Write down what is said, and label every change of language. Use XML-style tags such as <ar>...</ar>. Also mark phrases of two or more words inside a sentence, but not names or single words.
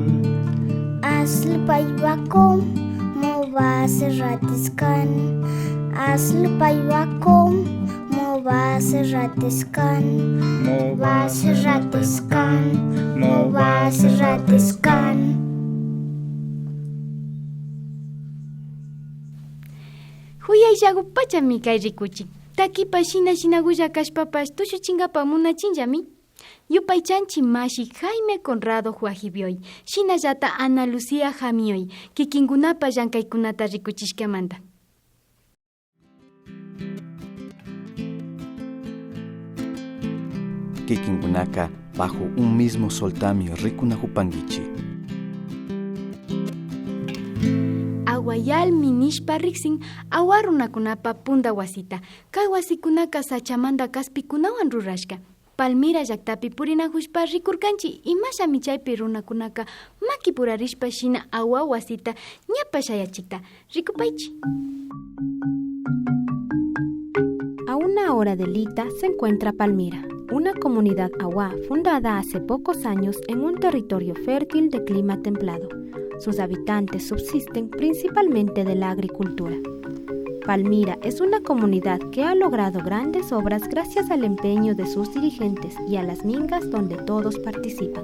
<qu>Aslpaywakom, Movas Ratiskan, Aslpaywakom, Movas Ratiskan, Movas Ratiskan, Movas Ratiskan. Huyay shagu pachami kay rikuchik. Takipa shina guya kashpapash tushuchingapa munachinllami. Yupaychanchi mashi Jaime Conrado Juajibioy, shinallata Ana Lucía Jamioy, kikinkunapa llankaykunata rikuchishkamanta. Kikinkunaka</qu> <es>bajo un mismo</es> <qu>soltamio rikunahupangichi. Awayal minishpa riksin awarunakunapa punda wasita. Kay wasikunaka sachamanda kaspikunawan rurashka. Palmira llaktapi purinahushpa rikurkanchi imashami chaypi runakunaka makipurarishpa shina awa wasita ñapa shayachikta rikupaychi.</qu> <es>A una hora de Lita se encuentra Palmira, una comunidad awa fundada hace pocos años en un territorio fértil de clima templado. Sus habitantes subsisten principalmente de la agricultura. Palmira es una comunidad que ha logrado grandes obras gracias al empeño de sus dirigentes y a las mingas donde todos participan.</es>